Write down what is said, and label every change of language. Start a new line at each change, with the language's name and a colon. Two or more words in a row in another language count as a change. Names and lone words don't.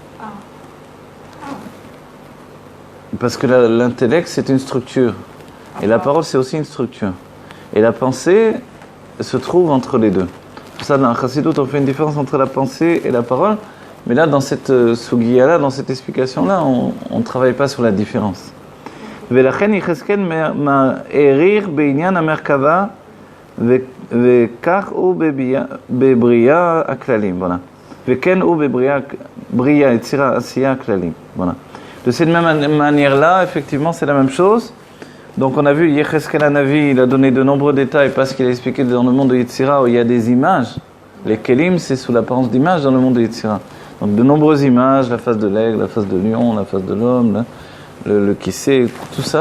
French: Parce que l'intellect, c'est une structure. Et la parole, c'est aussi une structure. Et la pensée se trouve entre les deux. Pour ça, dans la Chassidut, on fait une différence entre la pensée et la parole. Mais là, dans cette sugiya-là, dans cette explication-là, on ne travaille pas sur la différence.
Hebrew: ולכן יחזקאל העריך בעניין המרכבה וכך הוא בבריאה הכללים. וכן הוא בבריאה יצירה עשייה הכללים.
French: De cette même manière-là, effectivement, c'est la même chose. Donc on a vu, Yecheskel Hanavi, il a donné de nombreux détails parce qu'il a expliqué dans le monde de Yetzira où il y a des images. Les kelim, c'est sous l'apparence d'images dans le monde de Yetzira. Donc de nombreuses images, la face de l'aigle, la face de lion, la face de l'homme, le kissé, tout ça.